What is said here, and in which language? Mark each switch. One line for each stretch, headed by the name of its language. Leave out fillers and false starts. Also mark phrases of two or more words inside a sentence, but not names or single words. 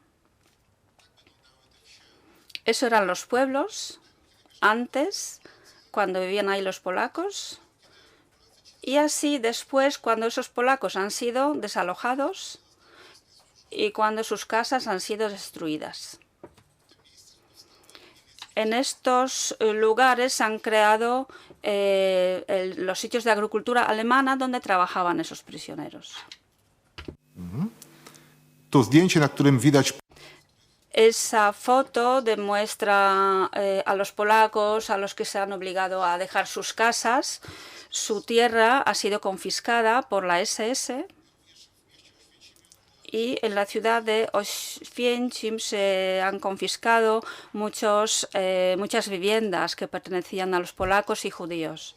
Spanish: Eso eran los pueblos antes, cuando vivían ahí los polacos, y así después, cuando esos polacos han sido desalojados y cuando sus casas han sido destruidas. En estos lugares se han creado los sitios de agricultura alemana donde trabajaban esos prisioneros.
Polish: To zdjęcie, na którym widać
Spanish: Esa foto demuestra a los polacos, a los que se han obligado a dejar sus casas. Su tierra ha sido confiscada por la SS y en la ciudad de Oświęcim se han confiscado muchas viviendas que pertenecían a los polacos y judíos.